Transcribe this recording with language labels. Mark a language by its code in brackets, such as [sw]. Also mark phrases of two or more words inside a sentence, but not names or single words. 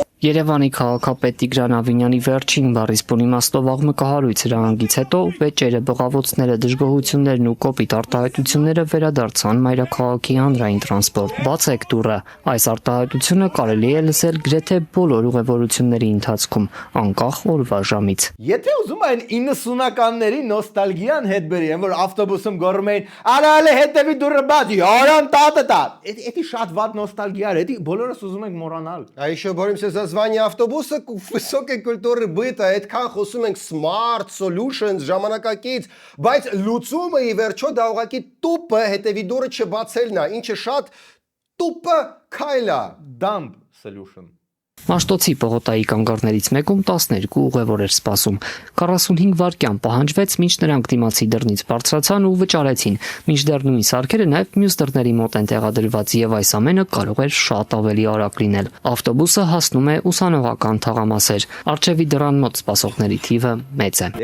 [hy] Երևանի քաղաքապետ Տիգրան Ավինյանի վերջին բառիսպուն իմաստով աղմկահարույց հրահանգից հետո վեճերը, բղավոցները, դժգոհություններն ու կոպիտ արտահայտությունները վերադարձան մայրաքաղաքի հանրային տրանսպորտ։ Բացեք դուռը։ Այս արտահայտությունը կարելի է լսել գրեթե բոլոր ուղևորությունների ընթացքում, անկախ օրվա ժամից։ Եթե ուզում են 90-ականների նոստալգիան հետ բերեն, որ ավտոբուսում գոռում էին «Արալը հետևի դուռը բաց, արան տա»։ Էդի շատ վատ նոստալգիա է, էդի բոլորս ուզում ենք մոռանալ։ [ru] А еще боремся за звание автобуса высокой культуры быта, [hy] այդքան խոսում ենք [en] smart solutions [hy] ժամանակակից, բայց լուծումը ի վերջո դա ուղղակի տուպը հետևի դուռը չբացելն է, ինչը շատ տուպը քայլ է, [en] Dumb solution։ [hy] Մաշտոցի պողոտայի կանգառներից մեկում 12 ուղևոր էր սպասում։ 45 վայրկյան պահանջվեց, մինչ նրանք դիմացի դռնից բարձրացան ու վճարեցին, մինչդեռ նույն սարքերը նաև մյուս դռների մոտ են տեղադրված եւ այս ամենը կարող էր շատ ավելի արագ լինել։ Ավտոբուսը հասնում է ուսանողական թաղամասեր։ Արջևի դռան մոտ սպասողների թիվը մեծ է։